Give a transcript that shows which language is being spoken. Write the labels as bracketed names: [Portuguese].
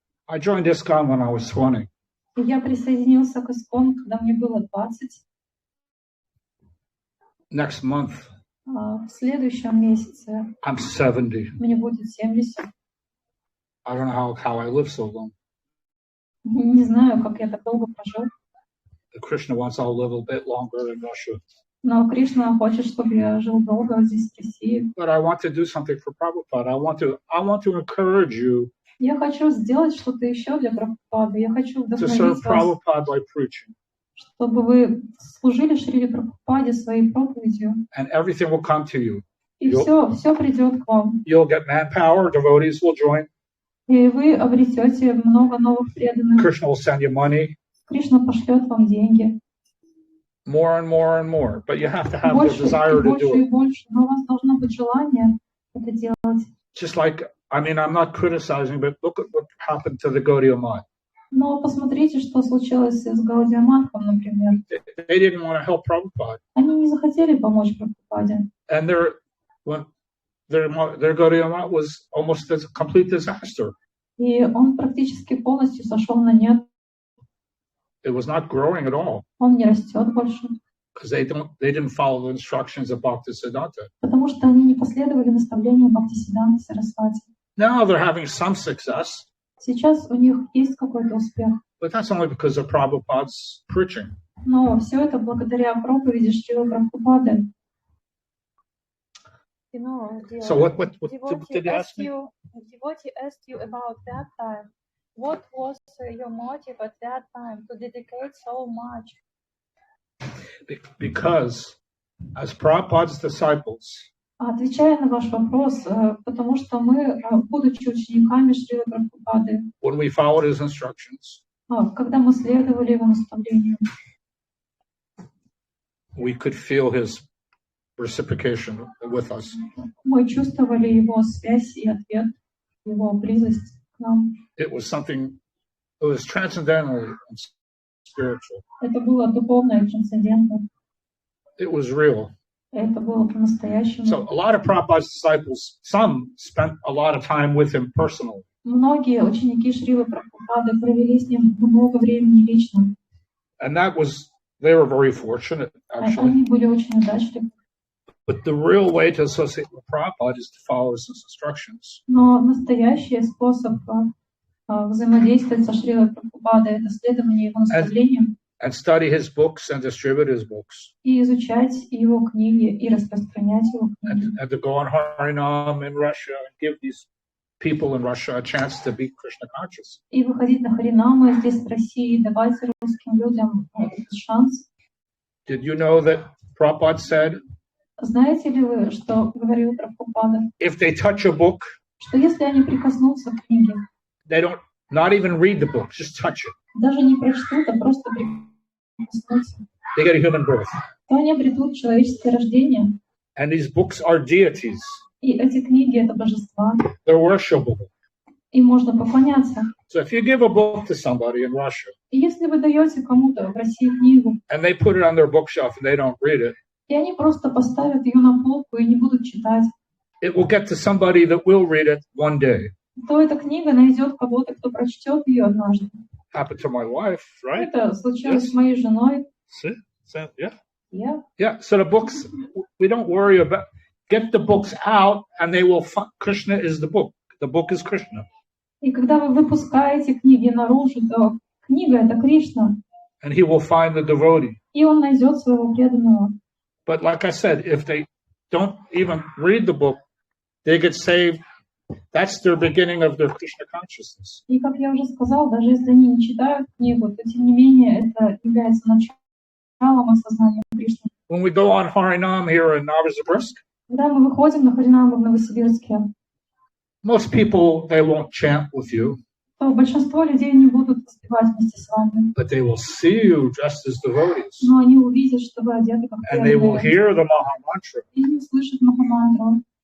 [English] I joined ISKCON when I was 20. [Russian] И я присоединился к ИСККОН, когда мне было 20. [English] Next month, [Russian] В следующем месяце [English] I'm 70. [Russian] мне будет 70. [English] I don't know how I lived so long. [Russian] Не знаю, как я так долго прожил. [English] Krishna wants I'll live a bit longer in Russia. [Russian] Но Кришна хочет, чтобы я жил долго здесь, в России. [English] But I want to do something for Prabhupada. I want to encourage you [Russian] Я хочу сделать что-то еще для Прабхупады. Я хочу [English] to serve [Russian] вдохновить вас, [English] Prabhupada by preaching. [Russian] чтобы вы служили Шриле Прабхупаде своей проповедью. [English] And everything will come to you. [Russian] И все придет к вам. [English] You'll get manpower, devotees will join. [Russian] И вы обретете много новых преданных. [English] Krishna will send you money. [Russian] Кришна пошлет вам деньги. [English] More and more and more. But you have to have the [Russian] Больше [English] desire [Russian] и больше [English] do [Russian] и [English] it. [Russian] больше. Но у вас должно быть желание это делать. [English] Just like, I mean, I'm not criticizing, but look at what happened to the Gaudiya Math. [Russian] Но посмотрите, что случилось с Гаудия Мадхом, например. [English] They didn't want to help Prabhupada. [Russian] Они не захотели помочь Прабхупаде. [English] And their Gaudiya Math was almost a complete disaster. [Russian] И он практически полностью сошел на нет. [English] It was not growing at all [Russian] Он не растет больше. [English] because they didn't follow the instructions of Bhaktisiddhanta. [Russian] Потому что они не последовали наставлению Бхактисиддханты Сарасвати. [English] Now they're having some success, [Russian] Сейчас у них есть какой-то успех. [English] but that's only because of Prabhupada's preaching. [Russian] Но все это благодаря проповеди Шрилы Прабхупады. [English] So what did you ask me? Devotee asked you about that time. What was your motive at that time to dedicate so much? Because as Prabhupada's disciples, [Russian] Отвечая на ваш вопрос, потому что мы, будучи учениками Шрилы Прабхупады, [English] when we followed his instructions, [Russian] когда мы следовали его наставлению, [English] we could feel his reciprocation with us. [Russian] мы чувствовали его связь и ответ, его близость к нам. [English] It was something, it was transcendental and spiritual. [Russian] Это было духовно и трансцендентно. [English] It was real. [Russian] Это было по-настоящему. [English] So a lot of Prabhupada's disciples, some spent a lot of time with him personally. [Russian] Многие ученики Шрилы Прабхупады провели с ним много времени лично. [English] And they were very fortunate, actually. [Russian] Они были очень удачливы. [English] But the real way to associate with Prabhupada is to follow his instructions. [Russian] Но настоящий способ взаимодействовать со Шрилой Прабхупадой — это следование его наставлениям. [English] And study his books and distribute his books. [Russian] И изучать его книги, и распространять его книги. [English] And to go on Harinam in Russia and give these people in Russia a chance to be Krishna conscious. [Russian] И выходить на Харинамы здесь, в России, давать русским людям этот шанс. [English] Did you know that Prabhupada said, [Russian] Знаете ли вы, что говорил Прабхупада? [English] if they touch a book, [Russian] Что если они прикоснутся к книге, [English] they don't, not even read the book, just touch it, [Russian] даже не прочтут, а просто прикоснутся, [English] they get a human birth. [Russian] то они обретут человеческое рождение. [English] And these books are deities. [Russian] И эти книги — это божества. [English] They're worshipable. [Russian] Им можно поклоняться. [English] So if you give a book to somebody in Russia, [Russian] И если вы даете кому-то в России книгу, [English] and they put it on their bookshelf and they don't read it, [Russian] и они просто поставят ее на полку и не будут читать, [English] it will get to somebody that will read it one day. [Russian] то эта книга найдет кого-то, кто прочтет ее однажды. [English] Happened to my wife, right? [Russian] Это случилось [English] Yes. [Russian] с моей женой. [English] See? So, yeah. [Russian] Я. [English] So the books, we don't worry about, get the books out and they will find, Krishna is the book. The book is Krishna. [Russian] И когда вы выпускаете книги наружу, то книга — это Кришна. [English] And he will find the devotee. [Russian] И он найдет своего преданного. [English] But like I said, if they don't even read the book, they get saved. That's their beginning of their Krishna consciousness. [Russian] И как я уже сказала, даже если они не читают книгу, то тем не менее это является началом осознания Кришны. [English] When we go on Harinam here in Novosibirsk, [Russian] Когда мы выходим на Харинаму в Новосибирске, [English] most people, they won't chant with you, [Russian] то большинство людей не будут воспевать вместе с вами. [English] but they will see you dressed as devotees. [Russian] Но они увидят, что вы одеты как [English] And they will [Russian] преданные. [English] hear the Maha Mantra. [Russian] И они услышат Махамантру.